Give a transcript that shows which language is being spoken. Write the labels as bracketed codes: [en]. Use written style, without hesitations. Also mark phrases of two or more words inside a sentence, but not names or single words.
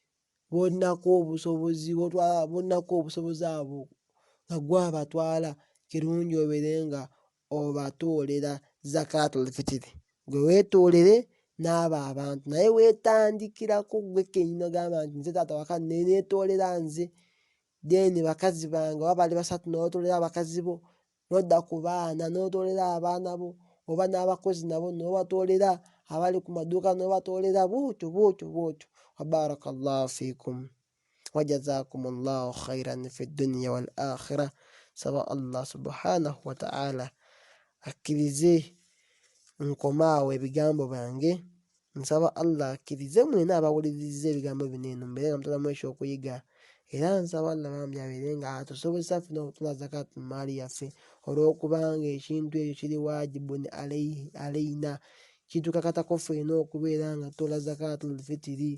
[lg] abo nga gwabatwala kirungi obeere nga obatoolera zakatul fitiri gwe weetoolere n'abo abantu naye weetandikirako gwe kennyini ogamba nti nze taata waka neetoolera nze then bakazi bange oba bali basatu n'otoolera abakazi bo n'odda ku baana n'otoolera abaana bo oba n'abakozi nabo n'obatoolera abali ku maduuka n'obatoolera bwotyo. [ar] وبارك الله فيكم وجزاكم الله خيرا في الدنيا والآخرة. [lg] Saba Allah [ar] سبحانه وتعالى [lg] akkirize nkomaawo ebigambo byange nsaba Allah akkirize mwena abawuliriza ebigambo bino eno mbeere nga mutolamu ekyokuyiga, era nsaba Allah bambi abeere nga atusobozesa ffena okutula zakaatu mu maali yaffe, olw'okubanga ekintu ekyo kiri [ar] واجب علينا, [lg] kitukakatako ffena okubeera nga tutola [ar] زكاة الفطر.